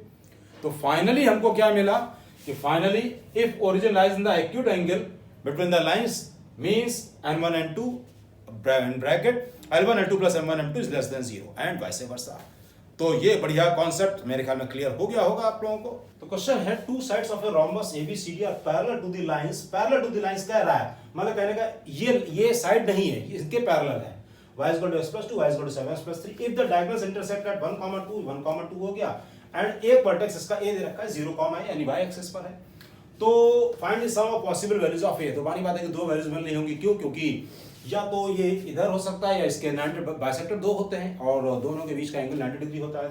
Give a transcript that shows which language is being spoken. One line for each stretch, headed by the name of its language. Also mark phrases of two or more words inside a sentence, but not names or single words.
Hindi: तो फाइनली हमको क्या मिला कि
English: finally if origin lies in the acute angle between the lines means N1 N2 ब्रैकेट L1 L2 + M1 M2 is less than 0 and vice versa.
Hindi: तो ये बढ़िया कॉन्सेप्ट मेरे ख्याल में क्लियर हो गया होगा आप लोगों को। तो क्वेश्चन है,
English: two sides of a rhombus ABCD are parallel to the lines, parallel to the lines
Hindi: कह रहा है, मतलब कहने का ये साइड नहीं है, ये इसके पैरेलल है। y = x + 2, y = 7x + 3
English: if the diagonals intersect at 1, 2,
Hindi: 1, 2 हो गया, एंड एक वर्टेक्स इसका a दे रखा है 0, a यानी y एक्सिस पर है। तो
English: find the sum of possible values of a.
Hindi: तो बानी बात है कि दो वैल्यूज मिल रही होंगी, क्यों, क्योंकि या तो ये इधर हो सकता है या इसके 90 बाइसेक्टर दो होते हैं और दोनों के बीच का एंगल 90 डिग्री होता है।